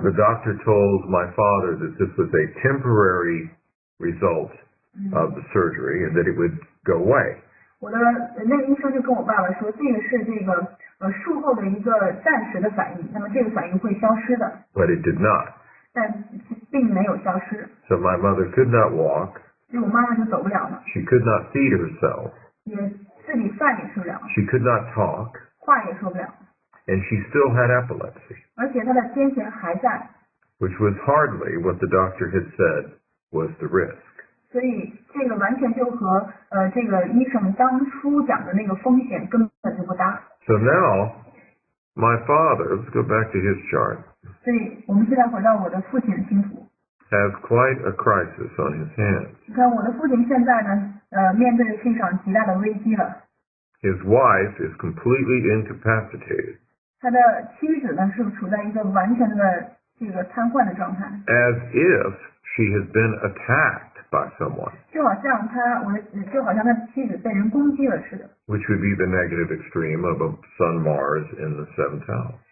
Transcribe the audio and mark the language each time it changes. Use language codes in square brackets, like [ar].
[en] the doctor told my father that this was a temporary result of the surgery and that it would go away. [zh] 我的那个医生就跟我爸爸说，这个是这个术后的一个暂时的反应，那么这个反应会消失的。 [en] But it did not. [zh] 但并没有消失。 [en] So my mother could not walk. [zh] 所以我妈妈就走不了了。 [en] She could not feed herself. [zh] 也自己饭也吃不了。 [en] She could not talk. [zh] 话也说不了。 [en] And she still had epilepsy. [zh] 而且她的癫痫还在。 [en] Which was hardly what the doctor had said was the risk. [zh] 所以这个完全就和这个医生当初讲的那个风险根本就不搭。 [en] So now, my father, let's go back to his chart. [zh] 所以我们现在回到我的父亲的星图。 [en] Has quite a crisis on his hands. [zh] 你看我的父亲现在呢，面对是一场极大的危机了。 [en] His wife is completely incapacitated. [zh] 他的妻子呢是处在一个完全的这个瘫痪的状态。 [en] As if she has been attacked by someone. [zh] 就好像他的妻子被人攻击了似的。 [en] Which would be the negative extreme of a Sun Mars in the seventh house.